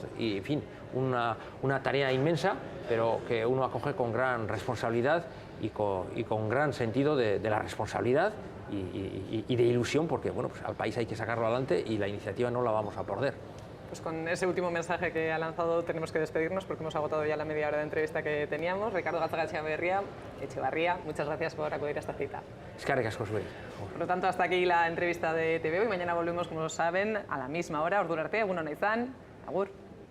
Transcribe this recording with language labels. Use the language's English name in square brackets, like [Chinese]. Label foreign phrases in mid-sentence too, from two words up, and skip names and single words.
[Spanish] Y, en fin, una tarea inmensa, pero que uno acoge con gran responsabilidad y con gran sentido de la responsabilidad y de ilusión, porque bueno, pues al país hay que sacarlo adelante y la iniciativa no la vamos a perder. Pues con ese último mensaje que ha lanzado tenemos que despedirnos, porque hemos agotado ya la media hora de entrevista que teníamos. Ricardo Gatzagaetxebarria, muchas gracias por acudir a esta cita. [Basque] Eskerrik asko zuei. [Spanish] Por lo tanto, hasta aquí la entrevista de TV Hoy. Mañana volvemos, como saben, a la misma hora. [Basque] Ordura arte, egun ona izan. Agur.